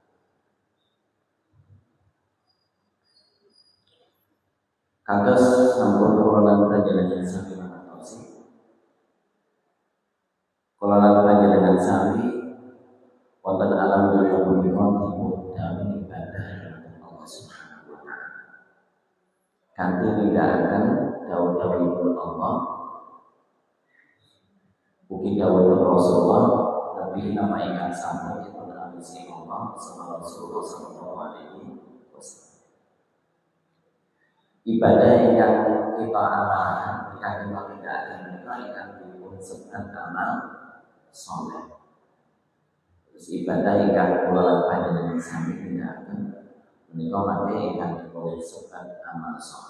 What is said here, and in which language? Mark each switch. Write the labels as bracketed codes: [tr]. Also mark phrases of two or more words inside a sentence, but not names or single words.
[jv] Kados sampun kula lan panjenengan sami mangertosi, kula lan panjenengan sami wonten alam dunya punika dipun dawuhi ibadah dhateng Allah [ar] سبحانه وتعالى. [jv] Kanthi nindakaken dawuh-dawuhipun Allah, ugi dawuhipun Rasulullah, Nabi nama ingkang sampun dipun anusi Allah sama Rasulullah [ar] صلى الله عليه وسلم. [jv] Ibadah ingkang kita amalkan, ingkang kita tindakaken menika ingkang dipun sebat amal saleh. Terus ibadah ingkang kula lan panjenengan sami tindakaken menika mate ingkang dipun sebat amal saleh.